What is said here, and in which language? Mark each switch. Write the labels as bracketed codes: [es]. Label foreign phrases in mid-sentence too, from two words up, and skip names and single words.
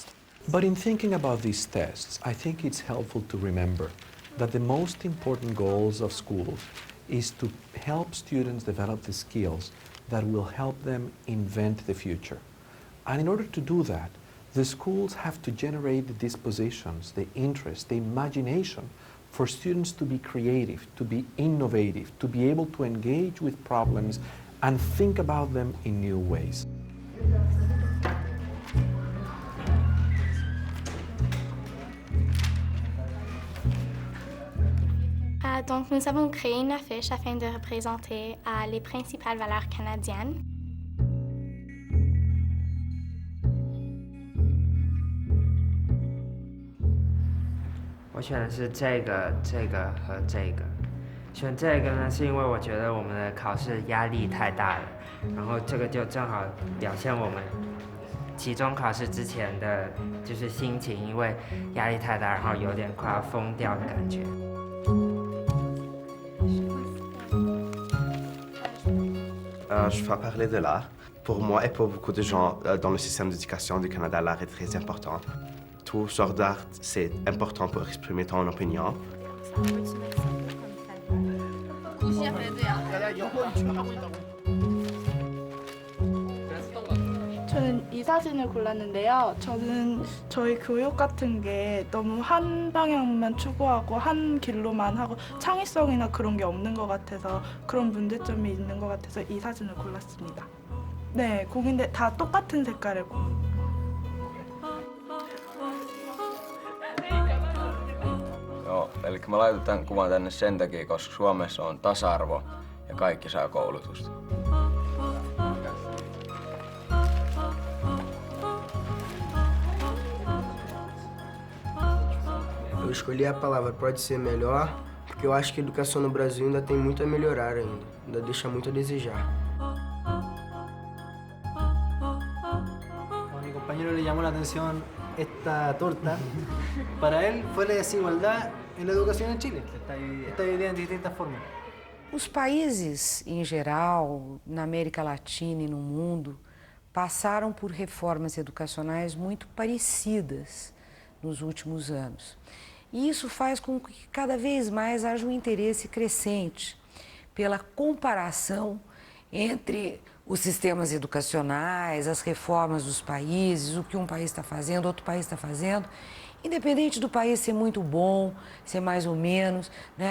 [en] But in thinking about these tests, I think it's helpful to remember that the most important goals of schools is to help students develop the skills that will help them invent the future. And in order to do that, the schools have to generate the dispositions, the interest, the imagination for students to be creative, to be innovative, to be able to engage with problems and think about them in new ways. [fr] Donc, nous avons créé une affiche afin de représenter les principales valeurs canadiennes. [zh] Je 选的是这个和这个。选这个呢，是因为我觉得我们的考试压力太大了，然后这个就正好表现我们期中考试之前的就是心情，因为压力太大，然后有点快要疯掉的感觉。 [fr] Je vais parler de l'art. Pour moi et pour beaucoup de gens dans le système d'éducation du Canada, l'art est très important. Tout sort d'art, c'est important pour exprimer ton opinion. [ko] 저는 이 사진을 골랐는데요. 저는 저희 교육 같은 게 너무 한 방향만 추구하고 한 길로만 하고 창의성이나 그런 게 없는 것 같아서 그런 문제점이 있는 것 같아서 이 사진을 골랐습니다. 네, 공인데 다 똑같은 색깔의 공. [fi] Joo, eli mä laitan tämän kuvan tänne sen takia, koska Suomessa on tasa-arvo ja kaikki saa koulutusta. [pt] Eu escolhi a palavra pode ser melhor, porque eu acho que a educação no Brasil ainda tem muito a melhorar ainda deixa muito a desejar. [es] A mi compañero le llamó la atención esta torta. Para él fue la desigualdad en la educación en Chile. Está dividida en distintas formas. [pt] Os países, em geral, na América Latina e no mundo, passaram por reformas educacionais muito parecidas nos últimos anos. E isso faz com que cada vez mais haja um interesse crescente pela comparação entre os sistemas educacionais, as reformas dos países, o que um país está fazendo, outro país está fazendo, independente do país ser muito bom, ser mais ou menos, né?